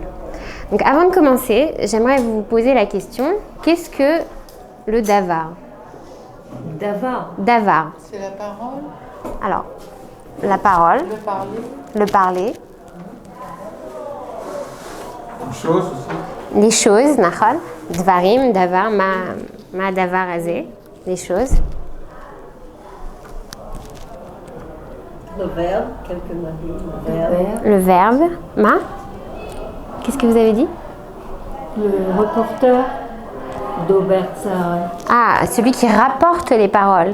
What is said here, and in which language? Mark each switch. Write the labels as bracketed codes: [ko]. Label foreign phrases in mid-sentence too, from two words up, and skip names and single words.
[fr] Donc avant de commencer, j'aimerais vous poser la question, qu'est-ce que le davar ? Davar. C'est la parole. Alors, la parole. Le parler. Chose aussi. Les choses, nachal. [he] דברים, דבר, מה דבר הזה. [fr] Les choses. Le verbe, quelqu'un m'a dit, Le verbe. Ma. Qu'est-ce que vous avez dit ? Le reporter d'Aubert Sarah. Ah, celui qui rapporte les paroles.